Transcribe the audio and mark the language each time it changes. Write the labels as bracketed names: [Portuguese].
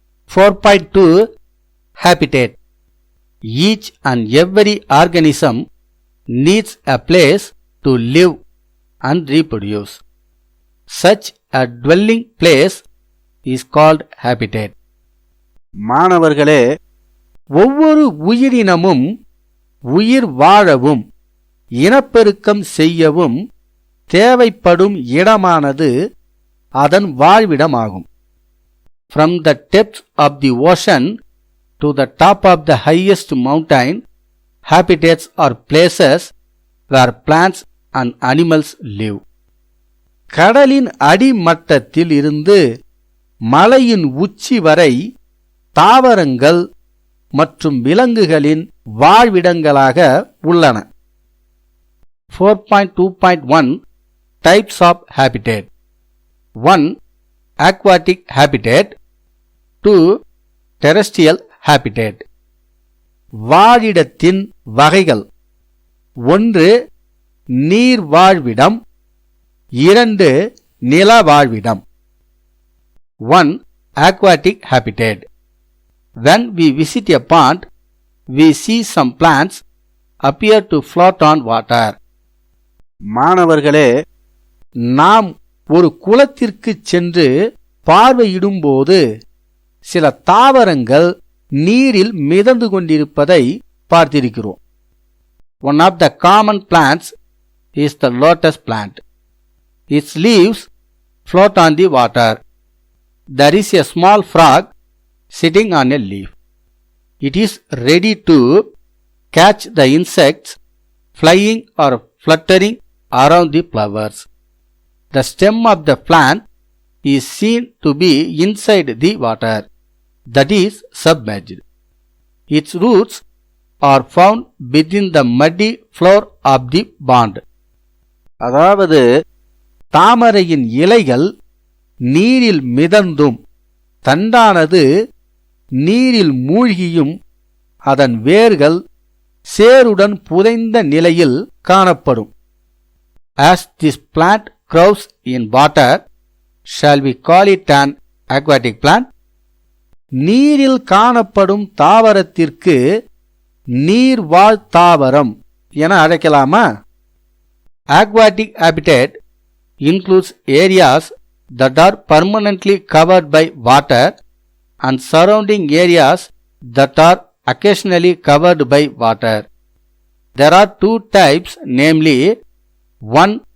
[English] 4.2 Habitat. Each and every organism needs a place to live and reproduce. Such a dwelling place is called habitat. [Tamil] மாணவர்களே, ஒவ்வொரு உயிரினமும் உயிர் வாழவும் இனப்பெருக்கம் செய்யவும் தேவைப்படும் இடமானது அதன் வாழ்விடமாகும். [English] From the depths of the ocean to the top of the highest mountain, habitats are places where plants and animals live. [Tamil] கடலின் அடிமட்டத்தில் இருந்து மலையின் உச்சி வரை தாவரங்கள் மற்றும் விலங்குகளின் வாழ்விடங்களாக உள்ளன. [English] 4.2.1 Types of Habitat. 1. Aquatic Habitat. 2. Terrestrial Habitat. [Tamil] வாழிடத்தின் வகைகள். 1. நீர் வாழ்விடம். 2. நில வாழ்விடம். 1. [English] Aquatic Habitat. When we visit a pond, we see some plants appear to float on water. [Tamil] மாணவர்களே, நாம் ஒரு குளத்திற்கு சென்று பார்வையிடும்போது சில தாவரங்கள் நீரில் மிதந்து கொண்டிருப்பதை பார்த்திருக்கிறோம். [English] One of the common plants is the lotus plant. Its leaves float on the water. There is a small frog sitting on a leaf. It is ready to catch the insects flying or fluttering around the flowers. The stem of the plant is seen to be inside the water, that is submerged. Its roots are found within the muddy floor of the pond. [Tamil] அதாவது தாமரையின் இலைகள் நீரில் மிதந்தும் தண்டானது நீரில் மூழ்கியும் அதன் வேர்கள் சேருடன் புதைந்த நிலையில் காணப்படும். [English] As this plant grows in water, shall we call it an aquatic plant? [Tamil] நீரில் காணப்படும் தாவரத்திற்கு நீர்வாழ் தாவரம் என அழைக்கலாமா? [English] Aquatic habitat includes areas that are permanently covered by water and surrounding areas that are occasionally covered by water. There are two types, namely 1.